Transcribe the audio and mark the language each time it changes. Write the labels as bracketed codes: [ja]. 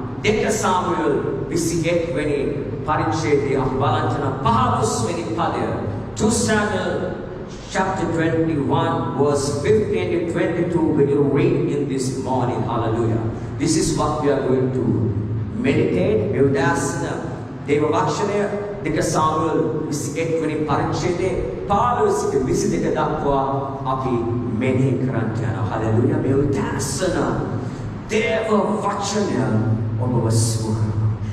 [si] දෙක සාමුවෙල් 21 වෙනි පරිච්ඡේදය අපි බලන්න 15 වෙනි පදය. [en] 2 Samuel chapter 21 verse 15 to 22 we will read in this morning. Hallelujah. This is what we are going to meditate. [si] Udasana දේව වචනය දෙක සාමුවෙල් 21 වෙනි පරිච්ඡේදයේ 15 22 දක්වා අපි මෙනෙහි කරන්න යනවා. හalleluya. මේ උදාසන දේව වචනය ඔබව සුවකරනවා.